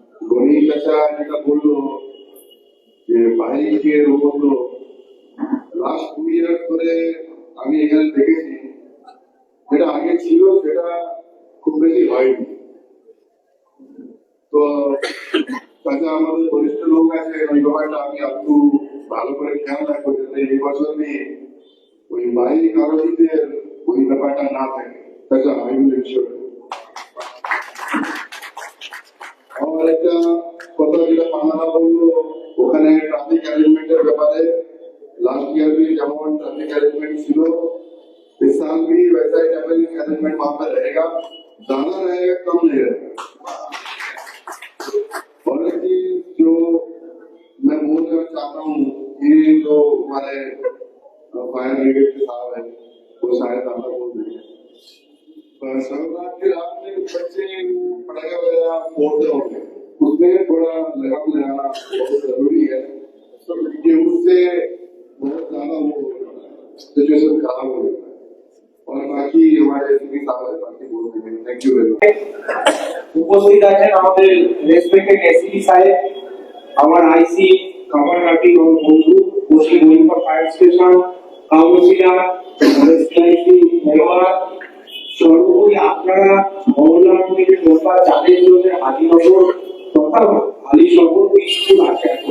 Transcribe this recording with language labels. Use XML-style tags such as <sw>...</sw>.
<bn>গণি চাচা যেটা বললো যে বাইকের বললো লাস্ট 2 ইয়ার ধরে আমি এখানে দেখেছি, যেটা আগে ছিল সেটা খুব বেশি হয়নি। তো চাচা আমাদের বরিষ্ঠ লোক আছে, ওই ব্যাপারটা আমি একটু ভালো করে খেয়াল রাখবো যাতে এই বছর নিয়ে ওই বাইক আরোহীদের ওই ব্যাপারটা না থাকে। চাচা আমি ইনশিওর। আমার একটা কথা যেটা পান্নারা বললো, ওখানে ট্রাফিক অ্যারেঞ্জমেন্টের ব্যাপারে</bn> <hi>लास्ट ईयर भी जब ट्रैफिक अरेंजमेंट शुरू, इस साल भी वैसा ही ट्रैफिक अरेंजमेंट वहां पर रहेगा, ज्यादा रहेगा कम नहीं रहेगा। और एक चीज जो मैं बोलना चाहता हूँ, ये जो हमारे फायर ब्रिगेड के साहब है वो शायद आप बोल देंगे, सर्वरात की रात में बच्चे पटाखा वगैरह फोड़ते होंगे, उसमें थोड़ा लगाम लगाना बहुत जरूरी है कि उससे बहुत ज्यादा वो सिचुएशन खराब हो जाता है। और बाकी हमारे एसपी साहब है, बाकी बोल देंगे। Thank you very much.</hi> <bn>উপস্থিত আছেন আমাদের রেসপেক্টেড এসপি সাহেব, আমার আইসি কামারহাটি ও বন্ধু, পশ্চিম গোয়েন্দা fire station councillor, CIC member, সর্বোপরি আপনারা মহল্লা কমিটির মেম্বার যাদের জন্য হাজিনগর তথা আলীশহর স্কুল আছে</bn>